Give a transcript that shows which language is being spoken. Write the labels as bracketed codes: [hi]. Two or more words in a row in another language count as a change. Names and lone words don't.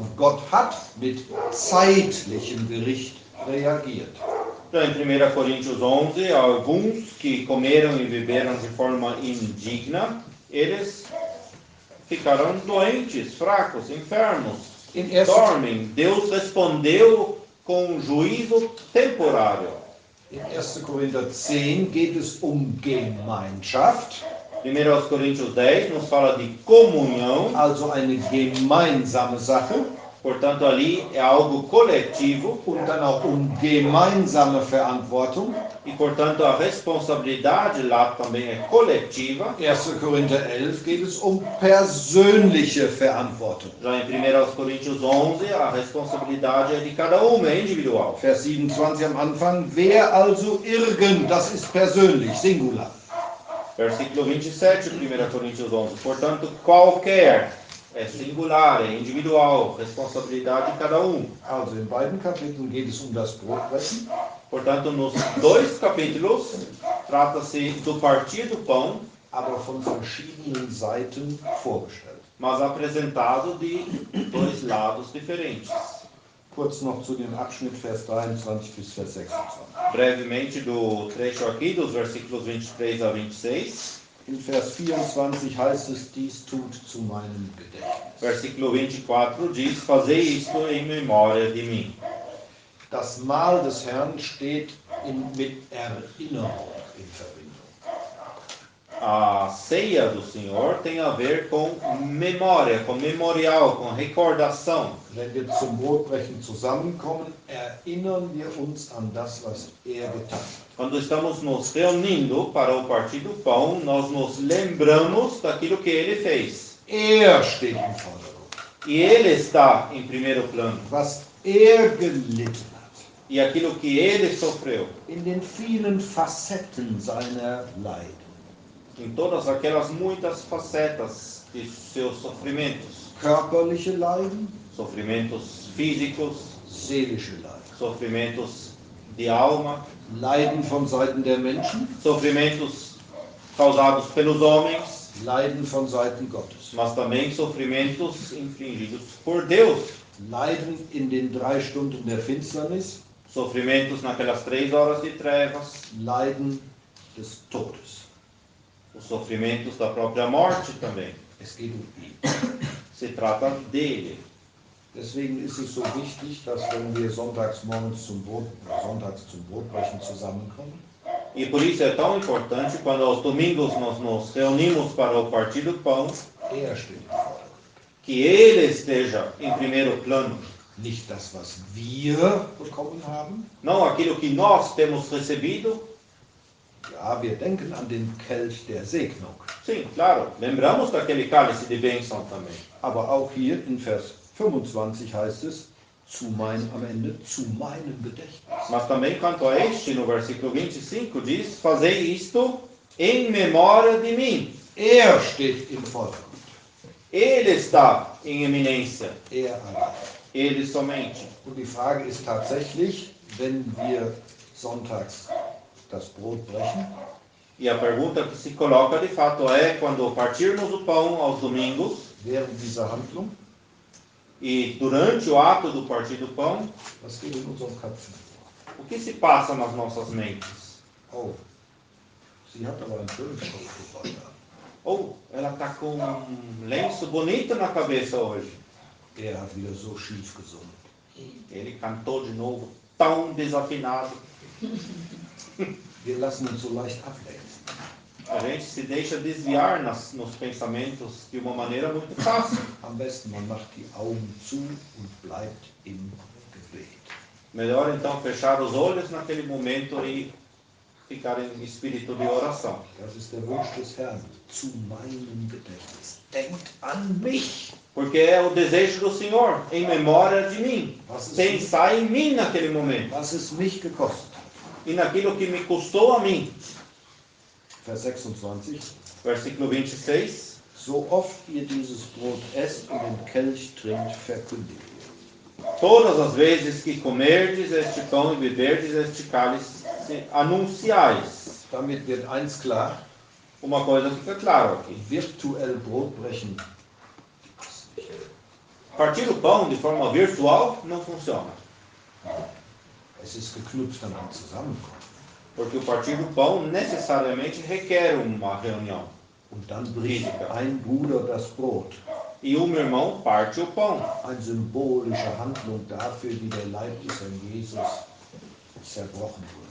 [de] Gott hat mit zeitlichem Gericht reagiert. [pt] Já em 1 Coríntios 11, alguns que comeram e beberam de forma indigna, eles ficaram doentes, fracos, enfermos, [de] In 1. [pt] dormem. Deus respondeu com juízo temporário. [de] In 1. Korinther 10 geht es Gemeinschaft, [pt] 1 Coríntios 10 nos fala de comunhão, [de] also eine gemeinsame Sache, [pt] portanto ali é algo coletivo [de] und dann auch gemeinsame Verantwortung. [pt] e portanto a responsabilidade lá também é coletiva. [de] 1. Korinther 11 geht es persönliche Verantwortung. [pt] Já em 1 Coríntios 11 a responsabilidade é de cada um, é individual. [de] Vers 27 am Anfang, wer also das ist persönlich, Singular. [pt] Versículo 27, 1 Coríntios 11. Portanto, qualquer é singular, é individual, responsabilidade de cada um. [de] Also in beiden Kapiteln geht es das Brotbrechen. [pt] Portanto, nos dois capítulos, trata-se do partir do pão, [de] aber von verschiedenen Seiten vorgestellt. [pt] mas apresentado de dois lados diferentes. [de] Kurz noch zu dem Abschnitt Vers 23 bis Vers 26. [pt] Brevemente do trecho aqui, dos versículos 23 a 26. [de] In Vers 24 heißt es, dies tut zu meinem Gedächtnis. [pt] Versículo 24 diz, fazei isto em memória de mim. [de] Das Mahl des Herrn steht mit Erinnerung in Verbindung. [pt] A ceia do Senhor tem a ver com memória, com memorial, com recordação. [de] Wenn wir zum Brotbrechen zusammenkommen, erinnern wir uns an das, was er getan hat. [pt] Quando estamos nos reunindo para o partir do pão, nós nos lembramos daquilo que ele fez. [de] Er steht im Vordergrund. [pt] E ele está em primeiro plano. [de] Was er gelitten hat. [pt] E aquilo que ele sofreu. [de] In den vielen Facetten seiner Leiden. [pt] Em todas aquelas muitas facetas de seus sofrimentos. [de] Körperliche Leiden, [pt] Sofrimentos físicos, [de] seelische Leiden. [pt] sofrimentos de alma, [de] Leiden von Seiten der Menschen, [pt] sofrimentos causados pelos homens, [de] Leiden von Seiten Gottes. [pt] mas também sofrimentos infligidos por Deus. [de] Leiden in den 3 Stunden der Finsternis, [pt] Sofrimentos naquelas 3 horas de trevas, [de] Leiden des Todes. [pt] os sofrimentos da própria morte também. [de] Es geht ihn. [pt] Se trata dele. [de] Deswegen ist es so wichtig, dass wenn wir sonntags zum Brotbrechen zusammenkommen, [pt] E por isso é tão importante quando aos domingos nós nos reunimos para o partir do pão, [de] er steht im Vordergrund. [pt] que ele esteja em primeiro plano. [de] Nicht das, was wir bekommen haben. [pt] Não aquilo que nós temos recebido. [de] Ja, wir denken an den Kelch der Segnung. [pt] Sim, claro, lembramos daquele cálice de bênção também. [de] Aber auch hier in Vers 25 heißt es, am Ende, zu meinem Gedächtnis. [pt] Mas também quanto a este, no versículo 25, diz, fazei isto em memória de mim. [de] Er steht im Vordergrund. [pt] Ele está em eminência. [de] Er allein. [pt] ele somente. [de] Und die Frage ist tatsächlich, wenn wir sonntags das Brot brechen, [pt] E a pergunta que se coloca de fato é, quando partirmos o pão aos domingos, [de] während dieser Handlung, [pt] e durante o ato do partir do pão, [de] was geht in unseren Köpfen? [pt] o que se passa nas nossas mentes? [de] Oh, sie hat aber einen schönen Kopf heute Abend. [pt] Ou ela está com um lenço bonito na cabeça hoje. [de] Er hat wieder so schief gesungen. [pt] Ele cantou de novo tão desafinado. [de] Wir lassen uns so leicht ablenken. [pt] A gente se deixa desviar nos pensamentos de uma maneira muito fácil. [de] Am besten, man macht die Augen zu und bleibt im Gebet. [pt] Melhor então fechar os olhos naquele momento e ficar em espírito de oração. [de] Das ist der Wunsch des Herrn, zu meinem Gedächtnis. Denkt an mich. [pt] Porque é o desejo do Senhor, em memória de mim. [de] Was [pt] Pensar em mim naquele momento. [de] es mich gekostet hat. [pt] E naquilo que me custou a mim. [de] Vers 26. [pt] Versículo 26. [de] So oft ihr dieses Brot esst und den Kelch trinkt, verkündigt ihr. [pt] Todas as vezes que comerdes este pão e beberdes este cálice, anunciais. [de] Damit wird eins klar, [pt] Uma coisa fica claro aqui. [de] virtuell Brotbrechen. [pt] Partir o pão de forma virtual não funciona. [de] Es ist geknüpft an ein Zusammenkommen. [pt] Porque o partir do pão necessariamente requer uma reunião. [de] Und dann bricht ein Bruder das Brot. [pt] E um irmão parte o pão. [de] Eine symbolische Handlung dafür, wie der Leib des Herrn Jesus zerbrochen wurde.